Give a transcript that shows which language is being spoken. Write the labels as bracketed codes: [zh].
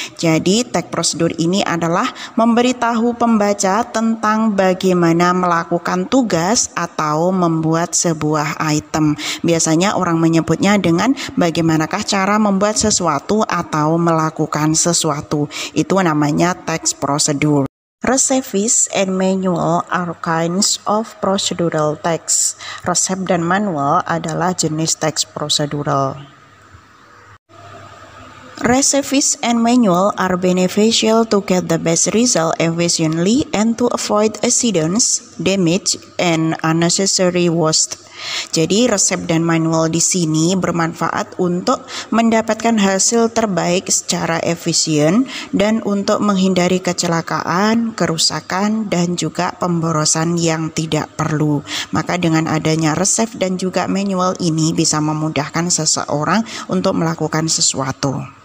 [id] Jadi teks prosedur ini adalah memberitahu pembaca tentang bagaimana melakukan tugas atau membuat sebuah item. Biasanya orang menyebutnya dengan bagaimanakah cara membuat sesuatu atau melakukan sesuatu. Itu namanya teks prosedur. [en] Recipes and manual are kinds of procedural text. [id] Resep dan manual adalah jenis teks prosedural. [en] Recipes and manual are beneficial to get the best result efficiently and to avoid accidents, damage, and unnecessary waste. [id] Jadi resep dan manual di sini bermanfaat untuk mendapatkan hasil terbaik secara efisien dan untuk menghindari kecelakaan, kerusakan, dan juga pemborosan yang tidak perlu. Maka dengan adanya resep dan juga manual ini bisa memudahkan seseorang untuk melakukan sesuatu.